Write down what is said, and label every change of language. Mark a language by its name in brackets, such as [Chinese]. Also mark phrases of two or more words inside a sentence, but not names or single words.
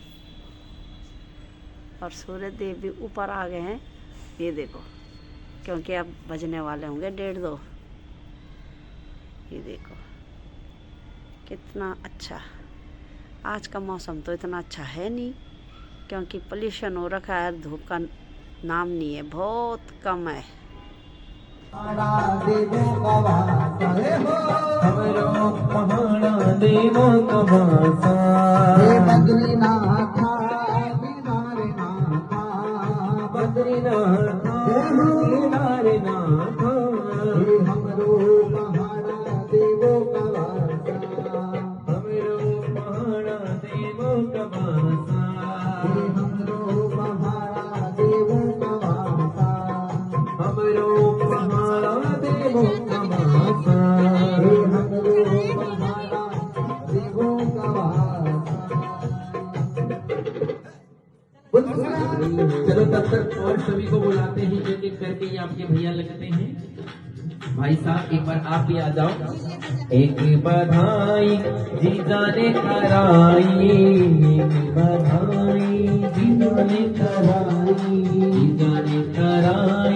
[Hindi] और सूर्य देव भी ऊपर आ गए हैं, ये देखो, क्योंकि अब बजने वाले होंगे 1:30। ये देखो कितना अच्छा। आज का मौसम तो इतना अच्छा है नहीं, क्योंकि पोल्यूशन हो रखा है, धूप का नाम नहीं है, बहुत कम है। [Garhwali] हमरो पहाड़ा देवो कवासा, बद्रीनाथ बद्रीनाथ केदारनाथ, हमरो पहाड़ा देवो कवासा, हमरो पहाड़ा देवो कवासा, हमरो पहाड़ा देवो कवासा, हमरो पहाड़ा देवो कवासा, हमरो पहाड़ा देवो कवासा। [Hindi] चलो तब तक और सभी को बुलाते हैं, एक एक करके ये आपके भैया लगते हैं। भाई साहब एक बार आप भी आ जाओ। एक बधाई जीजा ने कराई, एक बधाई जीजा ने कराई, जीजा ने कराई।